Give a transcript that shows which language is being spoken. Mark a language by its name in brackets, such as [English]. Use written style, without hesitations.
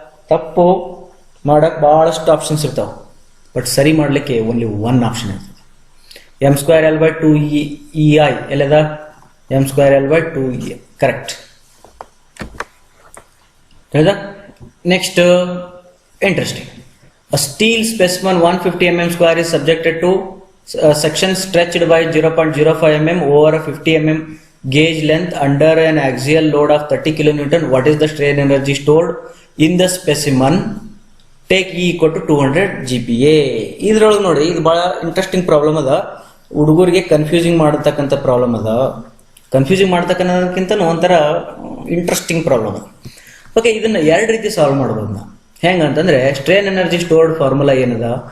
[Kannada] ತಪ್ಪು ಮಾಡಕ್ ಬಹಳಷ್ಟು ಆಪ್ಷನ್ಸ್ ಇರ್ತಾವ, ಬಟ್ ಸರಿ ಮಾಡ್ಲಿಕ್ಕೆ [English] only one option [Kannada] ಇರ್ತದೆ. m²L by 2EI ಎಲ್ಲದ? m²L by 2EI correct. ತಿಳಿದ? [English] Next interesting. A steel specimen 150 mm square is subjected to section stretched by 0.05 mm over a 50 mm gauge length under an axial load of 30 kN. What is the strain energy stored in the specimen? Take E equal to 200 GPa. [Kannada] ಇದ್ರೊಳಗೆ ನೋಡಿ, ಇದು ಬಹಳ interesting problem ಅದ. ಹುಡುಗರಿಗೆ confusing ಮಾಡತಕ್ಕಂಥ problem ಅದ. Confusing ಮಾಡತಕ್ಕಂಥ ಒಂಥರ ಇಂಟ್ರೆಸ್ಟಿಂಗ್ ಪ್ರಾಬ್ಲಮ್. ಓಕೆ, ಇದನ್ನ ಎರಡು ರೀತಿ ಸಾಲ್ವ್ ಮಾಡ್ಬೋದು ನಾವು. ಹೆಂಗಂತಂದ್ರೆ ಸ್ಟ್ರೇನ್ ಎನರ್ಜಿ ಸ್ಟೋರ್ಡ್ ಫಾರ್ಮುಲಾ ಏನದ?